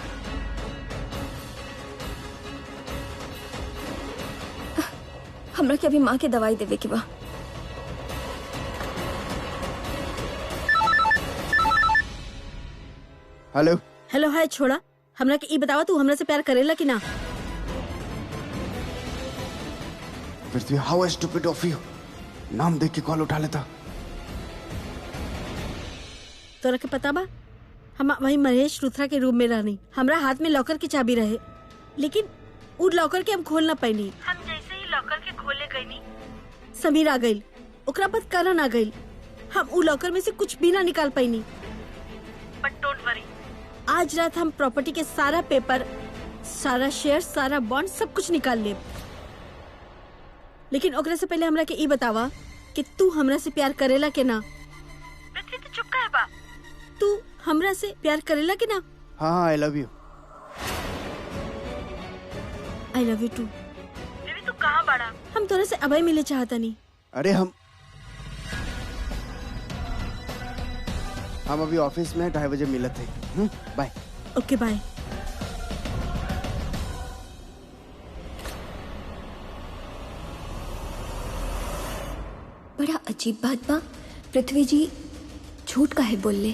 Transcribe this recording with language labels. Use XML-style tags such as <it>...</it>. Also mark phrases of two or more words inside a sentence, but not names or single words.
<bho>हमरा के अभी माँ के दवाई देवे के बा। हेलो हेलो, हाय छोड़ा, हमरा के ई बतावा तू हमरा से प्यार करेला कि ना? पृथ्वी,</bho> <en>How stupid of you,</en> <bho>नाम देख के कॉल उठा लेता। तोरा के पता बा, हम वही महेश रुथरा के रूम में रहनी। हमरा हाथ में लॉकर की चाबी रहे, लेकिन उ लॉकर के हम खोल ना पाईनी। हम जैसे ही लॉकर के खोले गईनी, समीर आ गई, ओकरा बाद करण आ गई। हम उ लॉकर में से कुछ भी ना निकाल पाईनी।</bho> <en>But don't worry,</en> <bho>आज रात हम प्रॉपर्टी के सारा पेपर, सारा शेयर, सारा बॉन्ड सब कुछ निकाल ले। लेकिन ओकरा से पहले हमरा के ई बतावा कि तू हमरा से प्यार करेला के ना? पृथ्वी तो चुप काहे बा? तू हमरा से प्यार करेला कि ना? हाँ,</bho> <en>I love you. I love you too.</en> <bho>बेबी तू कहाँ बड़ा? हम तोरे से अभय मिले चाहता नहीं। अरे हम अभी ऑफिस में 2:30 बजे मिलत है। बाय।</bho> <en>OK bye.</en> <bho>बड़ा अजीब बात बा, पृथ्वी जी झूठ काहे बोल ले?</bho>